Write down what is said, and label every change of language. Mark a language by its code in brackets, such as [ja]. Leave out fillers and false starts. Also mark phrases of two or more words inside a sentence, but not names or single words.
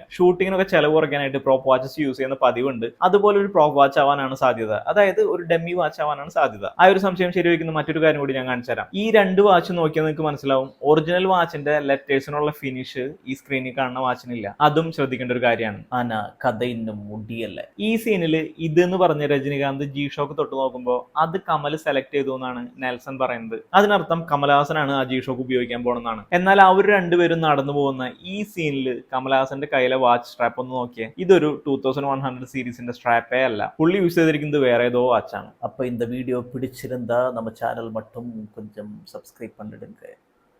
[ml] ഷൂട്ടിങ്ങിനൊക്കെ ചെലവ് കുറയ്ക്കാനായിട്ട് [en] prop watches use [ml] ചെയ്യുന്ന പതിവുണ്ട്. അതുപോലെ ഒരു [en] prop watch [ml] ആവാനാണ് സാധ്യത. അതായത് ഒരു [en] dummy watch [ml] ആവാനാണ് സാധ്യത. ആ ഒരു സംശയം ശരിവെക്കുന്ന മറ്റൊരു കാര്യം കൂടി ഞാൻ കാണിച്ചു തരാം. ഈ രണ്ട് വാച്ച് നോക്കിയാൽ നിങ്ങൾക്ക് മനസ്സിലാവും, ഒറിജിനൽ വാച്ചിന്റെ ലെറ്റേഴ്സിനുള്ള ഫിനിഷ് ഈ സ്ക്രീനിൽ കാണുന്ന വാച്ചിനില്ല. അതും ശ്രദ്ധിക്കേണ്ട ഒരു കാര്യമാണ്. [ta] ஆனா கதை இன்னும் முடியல. [ml] ഈ സീനിൽ ഇതെന്ന് പറഞ്ഞ രജനീകാന്ത് G-Shock തൊട്ട് നോക്കുമ്പോൾ അത് കമൽ സെലക്ട് ചെയ്തു എന്നാണ് നെൽസൺ പറയുന്നത്. അതിനർത്ഥം കമലഹാസനാണ് ആ G-Shock ഉപയോഗിക്കാൻ പോണെന്നാണ്. എന്നാൽ അവർ രണ്ടുപേരും നടന്നു പോകുന്ന ഈ സീനിൽ കമലഹാസന്റെ കയ്യിലെ [en] watch strap [ml] ഒന്ന് നോക്കിയേ. ഇതൊരു 2100 സീരീസിന്റെ സ്ട്രാപ്പേ അല്ല. പുള്ളി യൂസ് ചെയ്തിരിക്കുന്നത് വേറെ ഏതോ വാച്ചാണ്. [ta] அப்ப இந்த வீடியோ பிடிச்சிருந்தா நம்ம சேனல் மட்டும் கொஞ்சம் சப்ஸ்கிரைப் பண்ணிடுங்க.